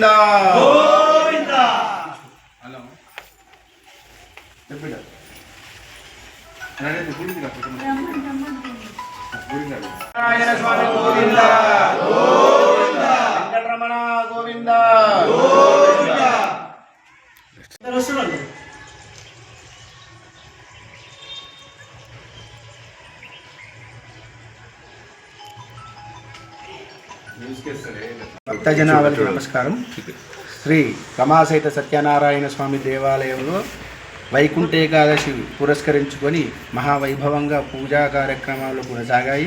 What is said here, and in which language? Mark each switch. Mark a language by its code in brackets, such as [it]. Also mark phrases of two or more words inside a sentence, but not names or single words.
[te] గోవింద हेलो नारायण स्वामी गोविंद गोविंद वेंकटरमण गोविंद गोविंद భక్తజనాలకు నమస్కారం. శ్రీ రమాసహిత సత్యనారాయణ స్వామి దేవాలయంలో వైకుంఠ ఏకాదశి పురస్కరించుకొని మహావైభవంగా పూజా కార్యక్రమాలు కొనసాగాయి.